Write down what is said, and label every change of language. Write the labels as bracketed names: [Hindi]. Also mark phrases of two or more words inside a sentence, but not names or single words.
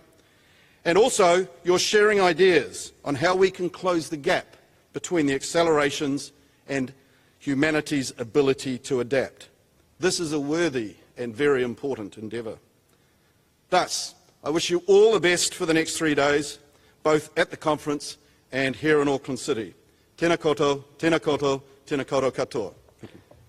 [English] And also, you're sharing ideas on how we can close the gap between the accelerations and humanity's ability to adapt. This is a worthy and very important endeavour. Thus, I wish you all the best for the next 3 days, both at the conference and here in Auckland City. [Māori] Tēnā koutou, tēnā koutou, tēnā koutou katoa. [English] Thank you.